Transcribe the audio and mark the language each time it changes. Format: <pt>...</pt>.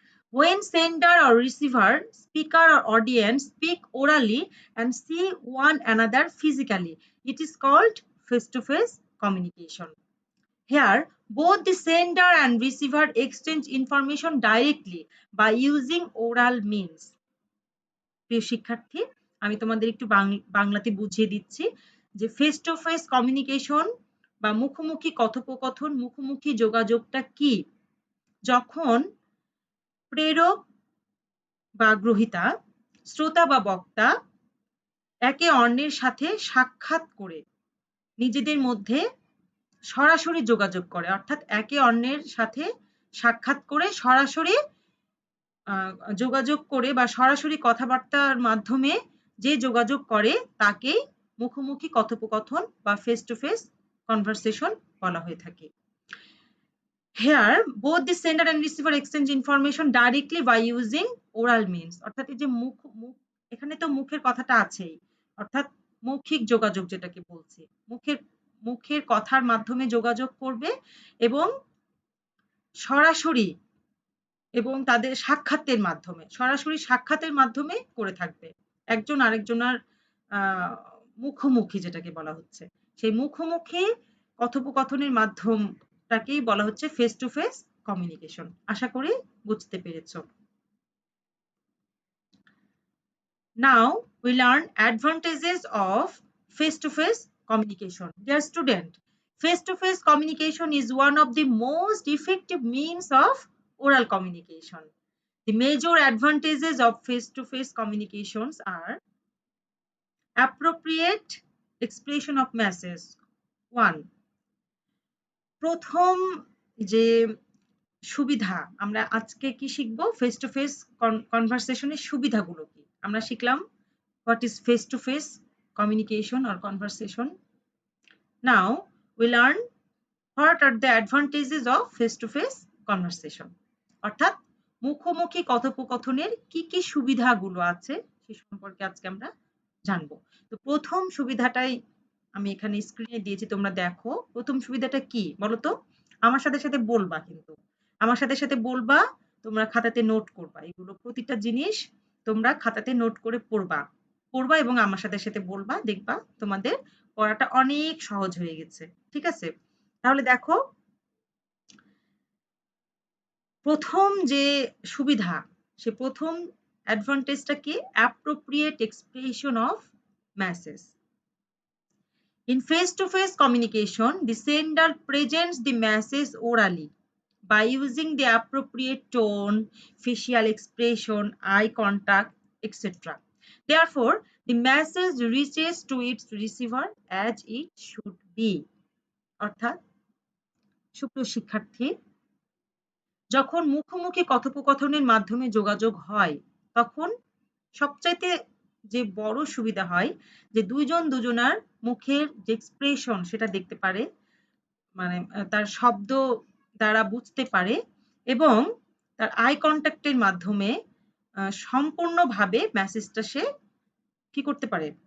<en>When sender or receiver, speaker or audience speak orally and see one another physically, it is called face-to-face communication. Here, both the sender and receiver exchange information directly by using oral means.</en> <bn>প্রিয় শিক্ষার্থী, আমি তোমাদের একটু বাংলাতে বুঝিয়ে দিচ্ছি যে face to face communication বা মুখোমুখি কথোপকথন, মুখোমুখি যোগাযোগটা কি? যখন প্রেরক বা গ্রহীতা, শ্রোতা বা বক্তা একে অন্যের সাথে সাক্ষাৎ করে নিজেদের মধ্যে সরাসরি যোগাযোগ করে, অর্থাৎ একে অন্যের সাথে সাক্ষাৎ করে সরাসরি যোগাযোগ করে বা সরাসরি কথাবার্তার মাধ্যমে যে যোগাযোগ করে তাকেই মুখোমুখি কথোপকথন বা ফেস টু ফেস কনভারসেশন বলা হয়ে থাকে।</bn> <en>Here, both the sender and receiver exchange information directly by using oral means.</en> <bn>অর্থাৎ এই যে এখানে তো মুখের কথাটা আছেই, অর্থাৎ মৌখিক যোগাযোগ যেটাকে বলছি, মুখের কথার মাধ্যমে যোগাযোগ করবে এবং সরাসরি এবং তাদের সরাসরি সাক্ষাতের মাধ্যমে করে থাকবে। একজন আরেকজনের মুখোমুখি যেটাকে বলা হচ্ছে, সেই মুখোমুখি কথোপকথনের মাধ্যমটাকেই বলা হচ্ছে ফেস টু ফেস কমিউনিকেশন। আশা করি বুঝতে পেরেছো।</bn> <en>Now we learn advantages of face to face communication. Dear student, face to face communication is one of the most effective means of oral communication. The major advantages of face to face communications are appropriate expression of message.</en> <bn>1. প্রথম যে সুবিধা, আমরা আজকে কি শিখবো? Face to face কনভারসেশনের সুবিধাগুলো কি আমরা শিখলাম।</bn> <en>What is face to face communication or conversation? Now we learn what are the advantages of face to face conversation.</en> <bn>অর্থাৎ মুখোমুখি কথোপকথনের কি কি সুবিধাগুলো আছে সে সম্পর্কে আজকে আমরা জানবো। তো প্রথম সুবিধাটাই আমি এখানে স্ক্রিনে দিয়েছি, তোমরা দেখো। প্রথম সুবিধাটা কি বলো তো? আমার সাথে সাথে বলবা, কিন্তু আমার সাথে সাথে বলবা, তোমরা খাতাতে নোট করবা। এগুলো প্রতিটা জিনিস তোমরা খাতাতে নোট করে পড়বা এবং আমার সাথে সাথে বলবা, দেখবা তোমাদের পড়াটা অনেক সহজ হয়ে গেছে। ঠিক আছে? তাহলে দেখো, প্রথম যে সুবিধা, সে প্রথম অ্যাডভান্টেজটা কি?</bn> <en>Appropriate expression of message. In face-to-face communication, the sender presents the message orally by using the appropriate tone, facial expression, eye contact, etc. Therefore, the message reaches to its receiver as it should be.</en> <bn>অর্থাৎ সুপ্রিয় শিক্ষার্থী, যখন মুখোমুখি কথোপকথনের মাধ্যমে যোগাযোগ হয় তখন সবচাইতে যে বড় সুবিধা হয় যে দুইজন দুজনার মুখের যে এক্সপ্রেশন সেটা দেখতে পারে, মানে তার শব্দ দ্বারা বুঝতে পারে এবং তার আই কন্ট্যাক্টের মাধ্যমে সম্পূর্ণভাবে মেসেজটা সে কি করতে পারে?</bn>